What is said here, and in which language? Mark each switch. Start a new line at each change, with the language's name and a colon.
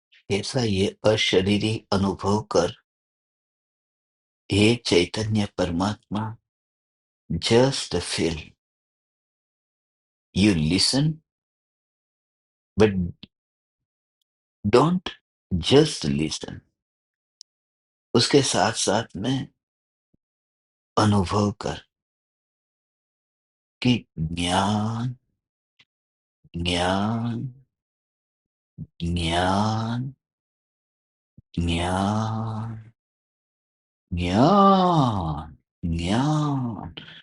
Hindi: ऐसा ये अशरीरी अनुभव कर। हे चैतन्य परमात्मा,
English: just feel. You listen, but don't just listen.
Hindi: उसके साथ साथ में अनुभव कर कि ज्ञान, ज्ञान, ज्ञान, ज्ञान, ज्ञान, ज्ञान।